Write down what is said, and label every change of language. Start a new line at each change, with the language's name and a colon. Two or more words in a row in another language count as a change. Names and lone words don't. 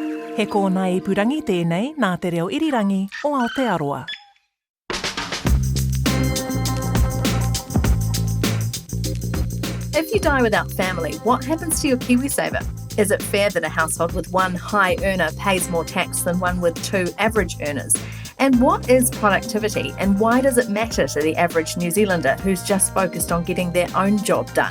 Māori: He kōna ipurangi tēnei nā te reo irirangi o Aotearoa.
English: If you die without family, what happens to your KiwiSaver? Is it fair that a household with one high earner pays more tax than one with two average earners? And what is productivity, and why does it matter to the average New Zealander who's just focused on getting their own job done?